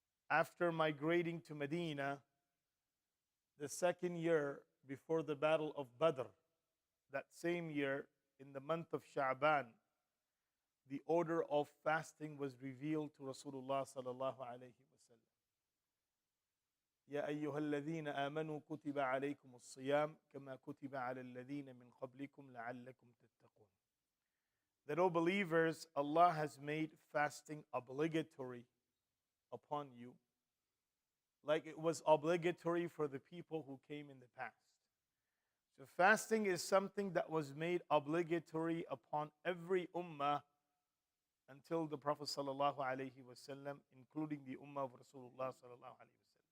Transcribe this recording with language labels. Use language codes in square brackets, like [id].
[en] After migrating to Medina, the second year before the Battle of Badr, that same year in the month of Sha'ban, the order of fasting was revealed to Rasulullah sallallahu alayhi wasallam. [ar] يا أيها الذين آمنوا كتب عليكم الصيام كما كتب على الذين من قبلكم لعلكم تتقون. [en] That, O believers, Allah has made fasting obligatory upon you, like it was obligatory for the people who came in the past. So fasting is something that was made obligatory upon every ummah until the Prophet sallallahu alaihi wasallam, including the ummah of Rasulullah sallallahu alaihi wasallam.